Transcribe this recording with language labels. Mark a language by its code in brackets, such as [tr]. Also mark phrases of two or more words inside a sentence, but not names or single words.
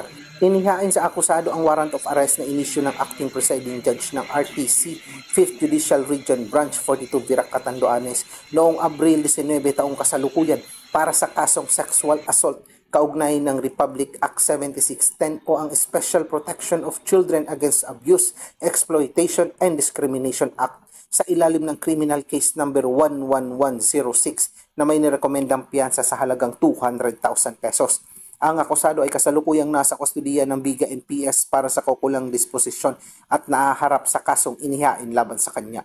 [tl] Inihain sa akusado ang [en] warrant of arrest [tl] na inisyu ng Acting Presiding Judge ng RTC 5th Judicial Region Branch 42 Virac, Catanduanes noong Abril 19 taong kasalukuyan para sa kasong [en] sexual assault [tl] kaugnay ng Republic Act 7610 o ang Special Protection of Children Against Abuse, Exploitation and Discrimination Act sa ilalim ng [en] Criminal Case [tl] number 11106 na may nirekomendang piyansa sa halagang 200,000 pesos. Ang akusado ay kasalukuyang nasa kustudiya ng Viga NPS para sa kaukulang disposisyon at naaharap sa kasong inihain laban sa kanya.